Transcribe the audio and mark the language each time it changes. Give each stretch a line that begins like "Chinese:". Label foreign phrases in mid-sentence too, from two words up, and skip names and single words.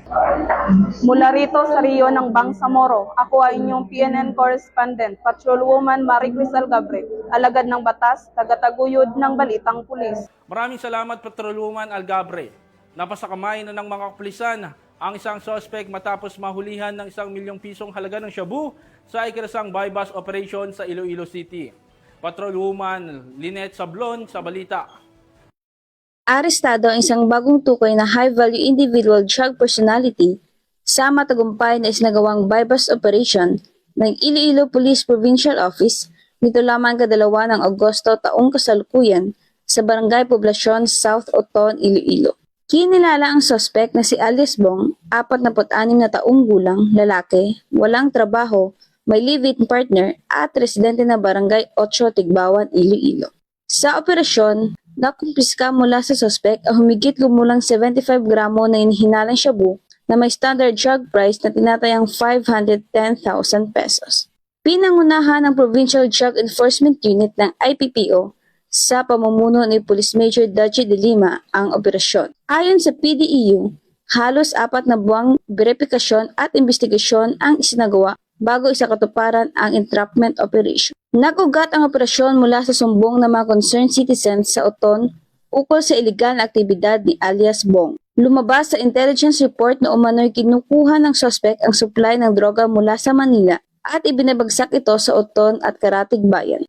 Filipino: Mula rito sa Rio ng Bangsamoro, ako ay inyong PNN Correspondent, Patrolwoman Maricris Algabre, alagad ng batas, tagataguyod ng balitang pulis. Maraming salamat, Patrolwoman Algabre. Napasakamay na ng mga kapulisan ang isang suspect matapos mahulihan ng 1 milyong pisong halaga ng shabu sa ikinasang
English: buy-bust operation
Filipino: sa Iloilo City. Patrolwoman Lynette Sablon sa balita. Arestado ang isang bagong tukoy na
English: high-value individual drug personality
Filipino: sa matagumpay na isinagawang
English: buy-bust operation
Filipino: ng Iloilo Police Provincial Office nito lamang kadalawa ng Agosto taong kasalukuyan sa Barangay Poblacion, South Oton, Iloilo. Kinilala ang suspect na si Alias Bong, 46 na taong gulang, lalaki, walang trabaho, may
English: live-in partner
Filipino: at residente na Barangay 8, Tigbawan, Iloilo. Sa operasyon, nakumpiska mula sa suspect ang humigit lumulang 75 gramo na inihinalang shabu na may
English: standard drug price
Filipino: na tinatayang 510,000 pesos. Pinangunahan ng Provincial Drug Enforcement Unit ng IPPO sa pamumuno ni Police Major Daji de Lima ang operasyon. Ayon sa PDEU, halos 4 na buwang verifikasyon at investigasyon ang isinagawa bago isakatuparan ang
English: entrapment operation.
Filipino: Nagugat ang operasyon mula sa sumbong ng mga
English: concerned citizens
Filipino: sa Oton ukol sa iligal na aktibidad ni Alias Bong. Lumabas sa
English: intelligence report
Filipino: na umano'y kinukuha ng suspect ang supply ng droga mula sa Manila at ibinabagsak ito sa Oton at Karatig Bayan.